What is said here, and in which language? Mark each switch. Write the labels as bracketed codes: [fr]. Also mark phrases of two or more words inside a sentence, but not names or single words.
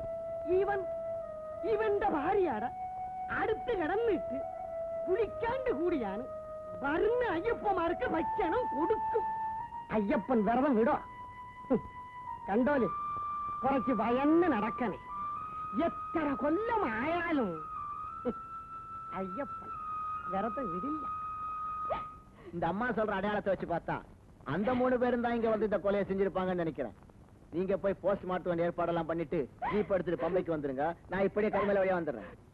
[ml] ഇവന്റെ ഭാര്യയുടെ അടുത്ത് കിടന്നിട്ട് കുളിക്കാണ്ട് കൂടിയാണ് വരുന്ന അയ്യപ്പമാർക്ക് ഭക്ഷണം കൊടുക്കും. അയ്യപ്പൻ വ്രതം വിടോ? കണ്ടോലെ, കുറച്ച് ഭയന്ന് നടക്കണേ. എത്ര കൊല്ലമായാലും [ta] ஐயப்பன் விரதம் விடில்ல. இந்த அம்மா சொல்ற அடையாளத்தை வச்சு பார்த்தா அந்த 3 பேரும் தான் இங்க வந்து இந்த கொலையை செஞ்சிருப்பாங்கன்னு நினைக்கிறேன். நீங்க போய் போஸ்ட்மார்ட்டம் ஏற்பாடெல்லாம் பண்ணிட்டு ஜீப் எடுத்துட்டு பம்பைக்கு வந்துருங்க. நான் இப்படியே கருமேல வழியா வந்துடுறேன்.